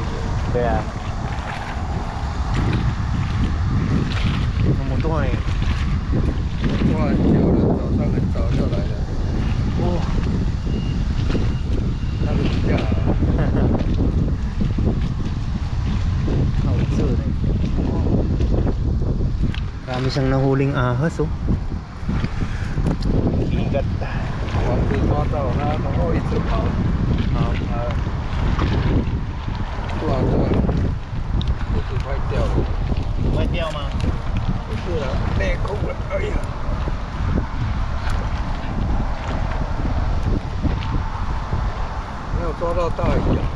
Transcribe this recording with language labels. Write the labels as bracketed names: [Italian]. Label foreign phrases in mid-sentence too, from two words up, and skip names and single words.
[Chinese] 对啊。那么多哎。抓很久了，早上很早就来了。哦。那个比较好。好吃嘞。 [Filipino] Marami siyang nahuling ahas oh. Igat. [Chinese] 网子抓到，它然后一直跑，好，不好抓，裤子快掉了。会掉吗？不是了，内裤了，哎呀！没有抓到大鱼啊，